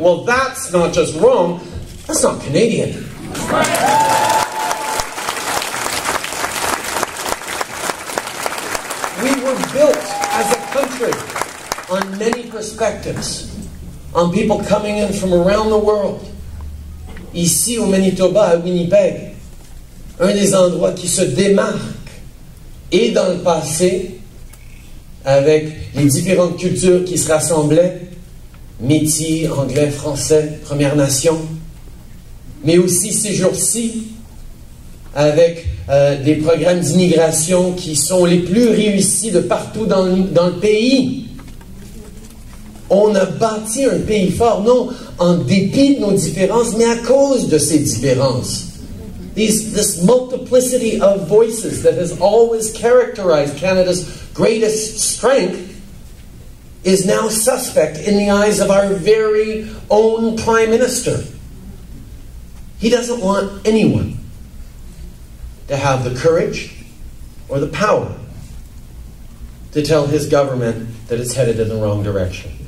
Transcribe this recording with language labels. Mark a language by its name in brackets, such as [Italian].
[English] Well, that's not just wrong, that's not Canadian. We were built as a country on many perspectives, on people coming in from around the world. [French] Ici au Manitoba, à Winnipeg, un des endroits qui se démarque, et dans le passé, avec les différentes cultures qui se rassemblaient, Métis, Anglais, Français, Premières Nations, mais aussi ces jours-ci, avec des programmes d'immigration qui sont les plus réussis de partout dans le pays. On a bâti un pays fort, non en dépit de nos différences, mais à cause de ces différences. [English] This multiplicity of voices that has always characterized Canada's greatest strength is now suspect in the eyes of our very own Prime Minister. He doesn't want anyone to have the courage or the power to tell his government that it's headed in the wrong direction.